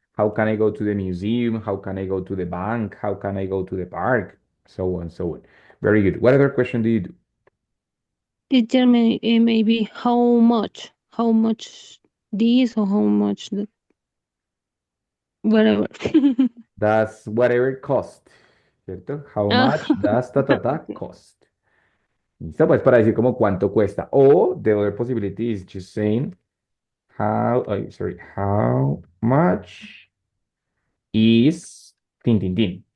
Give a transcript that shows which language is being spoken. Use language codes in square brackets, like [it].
[en] How can I go to the museum? How can I go to the bank? How can I go to the park? So on, so on. Very good. What other question do you do? Teacher, maybe how much? How much this or how much that? Whatever. Does whatever cost, [es] ¿cierto? [en] How Ah, much does ta ta ta cost? [es] Listo, pues para decir como cuánto cuesta. [en] O the other possibility is just saying how much is tin tin tin.